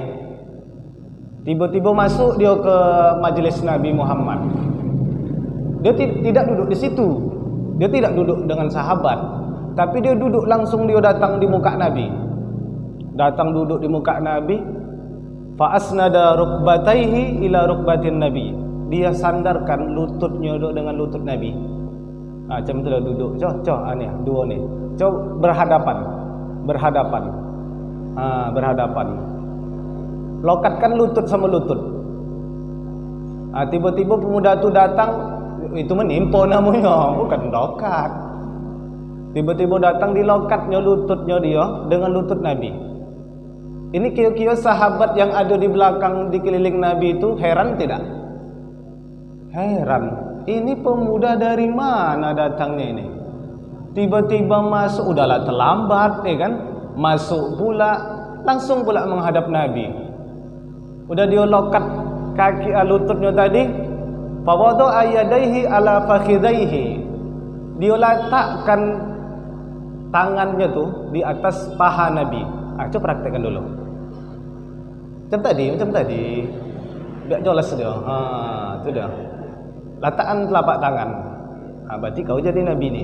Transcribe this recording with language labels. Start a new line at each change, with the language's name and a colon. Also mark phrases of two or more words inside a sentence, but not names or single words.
Malay: Tiba-tiba masuk dia ke majelis Nabi Muhammad. Dia tidak duduk di situ. Dia tidak duduk dengan sahabat, tapi dia duduk langsung, dia datang di muka Nabi. Datang duduk di muka Nabi.
Arabic: فأسند ركبتيه إلى ركبة النبي.
Malay: Dia sandarkan lututnya dengan lutut Nabi. Macam tu dah duduk. Cok, ni dua ni. Cok berhadapan. Berhadapan. Lokatkan lutut sama lutut. Tiba-tiba pemuda tu datang, itu menimpa namanya, bukan lokat. Tiba-tiba datang, dilokatnya lututnya dia dengan lutut Nabi. Ini kira-kira sahabat yang ada di belakang, di keliling Nabi itu heran tidak? Heran. Ini pemuda dari mana datangnya ini? Tiba-tiba masuk, udahlah terlambat ya kan? Masuk pula, langsung pula menghadap Nabi. Udah dia lokat kaki lututnya tadi.
Arabic: فوضع يديه على فخذيه.
Malay: Dia letakkan tangannya tuh di atas paha Nabi. Coba praktekkan dulu. Macam tadi. Biar jelas dia. Itu dia. Letakkan telapak tangan. Berarti kau jadi Nabi ni.